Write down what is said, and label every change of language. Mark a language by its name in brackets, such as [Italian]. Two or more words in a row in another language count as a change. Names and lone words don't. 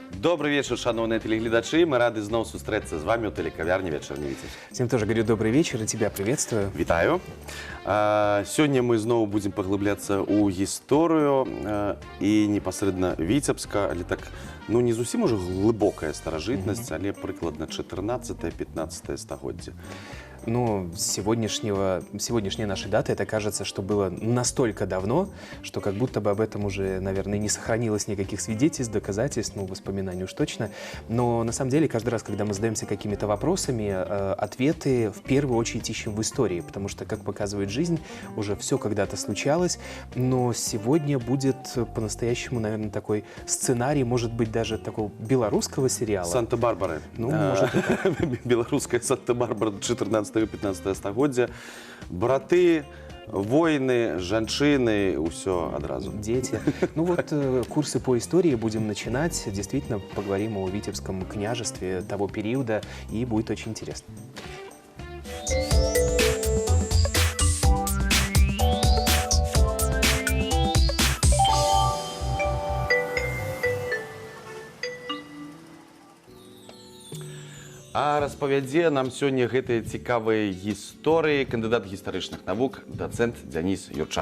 [Russian] Добрый вечер, [Belarusian] шановные телеглядачи. Мы рады зноў сустрэцца з вами у телекавярні «Вечерний Витязь». [Russian] Всем тоже говорю добрый вечер и тебя приветствую. Вітаю. Сегодня мы зноў будем поглубляться у историю и непосредственно Витебска, [Belarusian] але так, ну не зусім [Russian] уже глубокая [Belarusian] старожитность, але прикладно 14-15 стагоддзе. [Russian] Ну, сегодняшняя наша дата, это кажется, что было настолько давно, что как будто бы об этом уже, наверное, не сохранилось никаких свидетельств, доказательств, ну, воспоминаний уж точно. Но на самом деле, каждый раз, когда мы задаемся какими-то вопросами, ответы в первую очередь ищем в истории, потому что, как показывает жизнь, уже все когда-то случалось, но сегодня будет по-настоящему, наверное, такой сценарий, может быть, даже такого белорусского сериала. Санта-Барбара. Ну, может, белорусская Санта-Барбара 14-15 стагоддзя. [Belarusian] Браты, воины, жанчыны, усё адразу. [Russian] Дети. Ну вот, курсы по истории будем начинать. Действительно, поговорим о Витебском княжестве того периода, и будет очень интересно. [Belarusian] А распавядзе нам сёння гэтыя цікавыя гісторыі кандыдат гістарычных навук, дацэнт Дзяніс Юрчак.